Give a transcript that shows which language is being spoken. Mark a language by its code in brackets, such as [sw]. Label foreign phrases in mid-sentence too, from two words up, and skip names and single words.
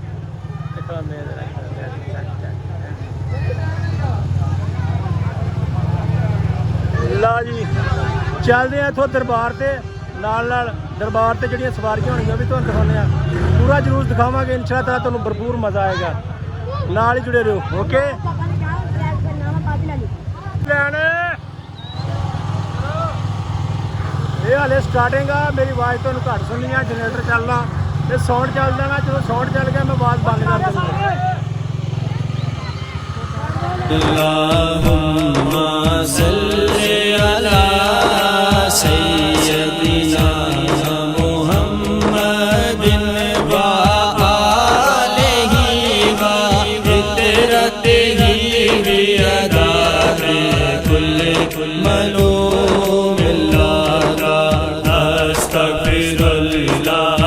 [pa] ਲਾ ਜੀ ਚੱਲਦੇ ਆ ਇੱਥੋਂ ਦਰਬਾਰ ਤੇ ਨਾਲ ਨਾਲ ਦਰਬਾਰ ਤੇ ਜਿਹੜੀਆਂ ਸਵਾਰੀਆਂ ਹੋਣਗੀਆਂ ਵੀ ਤੁਹਾਨੂੰ ਦਿਖਾਉਂਦੇ ਆ ਪੂਰਾ ਜਲੂਸ ਦਿਖਾਵਾਂਗੇ [ar] إن شاء الله [pa] ਤੁਹਾਨੂੰ ਭਰਪੂਰ ਮਜ਼ਾ ਆਏਗਾ ਨਾਲ ਹੀ ਜੁੜੇ ਰਹੋ ਓਕੇ ਲੈਣ ਇਹ ਹਾਲੇ ਸਟਾਰਟਿੰਗ ਆ ਮੇਰੀ ਆਵਾਜ਼ ਤੁਹਾਨੂੰ ਘੱਟ ਸੁਣਨੀ ਆ ਜਨਰੇਟਰ ਚੱਲਦਾ ਤੇ ਸਾਊਂਡ ਚੱਲ ਜਾਣਾ ਜਦੋਂ ਸਾਊਂਡ ਚੱਲ ਗਿਆ ਮੈਂ ਆਵਾਜ਼ ਬੰਦ ਕਰ ਦਿੰਦਾ [ar] اللهم صل على سيدنا محمد وآله وفطرته بعدد كل معلوم إلا أستغفر الله